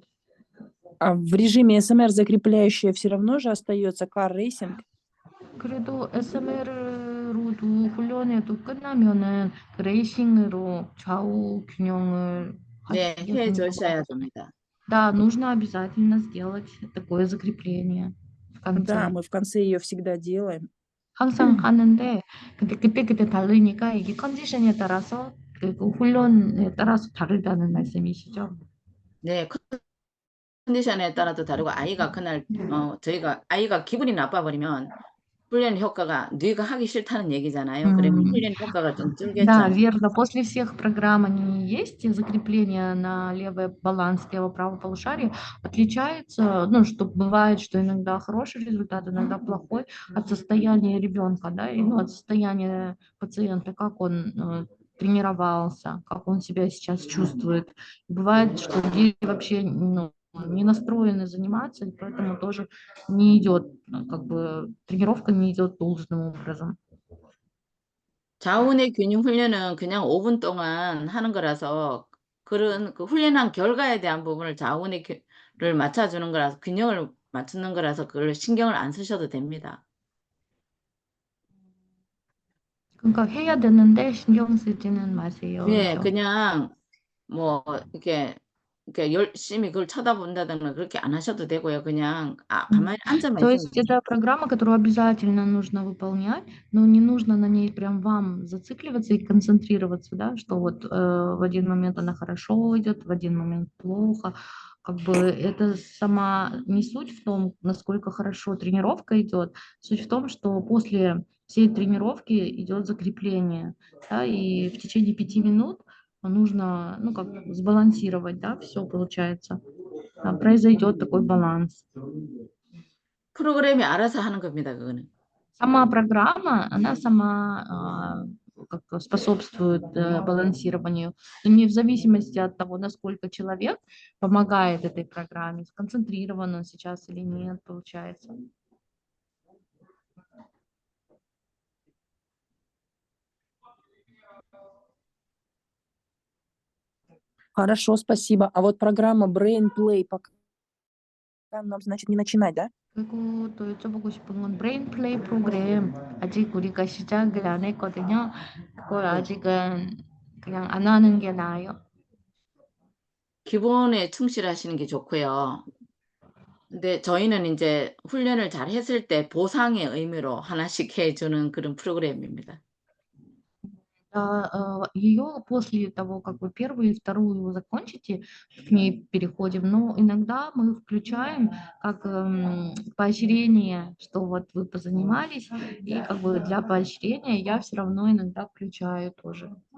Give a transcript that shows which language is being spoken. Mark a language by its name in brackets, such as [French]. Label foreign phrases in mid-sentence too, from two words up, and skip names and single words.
[Russian] А в режиме СМР закрепляющая все равно же остается кар-рейсинг? [Korean] 그래도 SMR 레이스로도 훈련에도 끝나면은 그 레이싱으로 좌우 균형을 네, 하시게 해 되는 주셔야 거예요. 됩니다. [Russian] Да, нужно обязательно сделать такое закрепление в Да, конце. мы в конце ее всегда делаем. [Korean] 항상 하는데 근데 그때그때 다르니까 이게 컨디션에 따라서 그리고 훈련에 따라서 다르다는 말씀이시죠? 네, 컨디션에 따라도 다르고 아이가 그날 저희가 아이가 기분이 나빠버리면 훈련 효과가 뇌가 하기 싫다는 얘기잖아요. 그러면 훈련 효과가 좀 [Russian] Да, [Korean] 줄겠죠. [Russian] верно. После всех программ они есть, и закрепление на левый баланс лево-правого полушария отличается, ну, что бывает, что иногда хороший результат, иногда плохой от состояния ребенка, да, и, ну, от состояния пациента, как он тренировался, как он себя сейчас чувствует. Бывает, что дети вообще, ну, не настроены заниматься, и поэтому тоже не идет, как бы тренировка не идет должным образом. [Korean] 좌우의 균형 훈련은 그냥 5분 동안 하는 거라서 그런 그 훈련한 결과에 대한 부분을 좌우를 맞춰주는 거라서 균형을 맞추는 거라서 그걸 신경을 안 쓰셔도 됩니다. 그러니까 해야 되는데 신경 쓰지는 마세요. 네, 그죠? 그냥 뭐 이렇게 열심히 그걸 쳐다본다거나 그렇게 안 하셔도 되고요. 그냥 가만히 앉아만 [Russian] То [Korean] 있으면 [Russian] есть это программа, которую обязательно нужно выполнять, но не нужно на ней прям вам зацикливаться и концентрироваться, да, что вот в один момент она хорошо идет, в один момент плохо. Как бы это сама не суть в том, насколько хорошо тренировка идет, суть в том, что после всей тренировки идет закрепление, да, и в течение 5 минут нужно, ну, как сбалансировать, да, все получается. Произойдет такой баланс. [Korean] 프로그램이 알아서 하는 겁니다. 그거는. [Russian] Сама программа, она сама как способствует балансированию. И не в зависимости от того, насколько человек помогает этой программе, сконцентрирован он сейчас или нет, получается. Хорошо, спасибо. А вот программа Brain Play пока нам, значит, не начинать, да? [Korean] 그리고 또 여쭤보고 싶은 건 브레인 플레이 프로그램 아직 우리가 시작을 안 했거든요. 그걸 아직은 그냥 안 하는 게 나아요. 기본에 충실하시는 게 좋고요. 근데 저희는 이제 훈련을 잘 했을 때 보상의 의미로 하나씩 해주는 그런 프로그램입니다. [Russian] Ее после того, как вы первую и вторую вы закончите, к ней переходим, но иногда мы включаем как поощрение, что вот вы позанимались, и как бы для поощрения я все равно иногда включаю тоже.